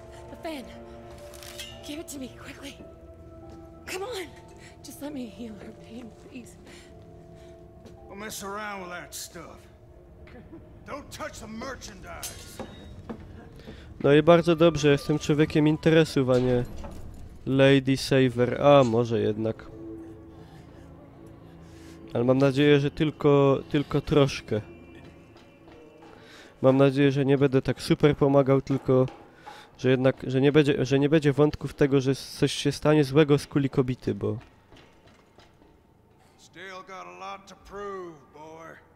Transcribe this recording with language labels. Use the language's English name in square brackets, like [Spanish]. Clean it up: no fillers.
[English] The fan. Give it to me, quickly. Come on! Just let me heal her pain, please. Don't mess around with that stuff. Don't touch the merchandise. [Polish] No i bardzo dobrze, jestem człowiekiem interesów, a nie... Lady Saver. A, może jednak. Ale mam nadzieję, że tylko troszkę. Mam nadzieję, że nie będę tak super pomagał, tylko... Że jednak, że nie będzie wątków tego, że coś się stanie złego z kuli kobity, bo... [English] Still got a lot to prove, boy.